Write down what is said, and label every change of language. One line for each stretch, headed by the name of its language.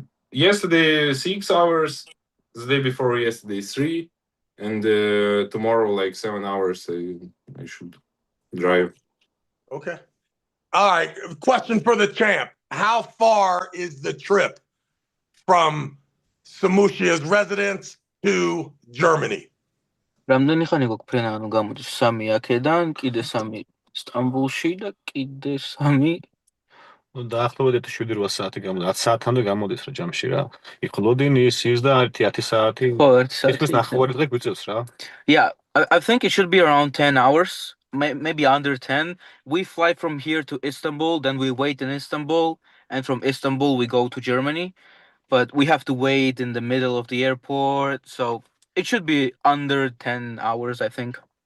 English: Yesterday 6 hours, the day before yesterday 3, and tomorrow like 7 hours. I should drive. Okay. All right. Question for the champ: how far is the trip from Samushia's residence to Germany?
Georgian: რამდენი ხანი გვაქვს ფრენა, ანუ გამოდის 3 აქედან, კიდე 3 სტამბულში და კიდე 3 დაახლოებით 7-8 საათი გამოდის, 10 საათამდე გამოდის რა ჯამში რა. იქ ლოდინი ის და 10 საათი. ხო, 1 საათი. ის ნახევარი დღე გვიწევს რა.
English: Yeah, I think it should be around 10 hours, maybe under 10. We fly from here to Istanbul, then we wait in Istanbul, and from Istanbul we go to Germany. But we have to wait in the middle of the airport, so it should be under 10 hours, I think.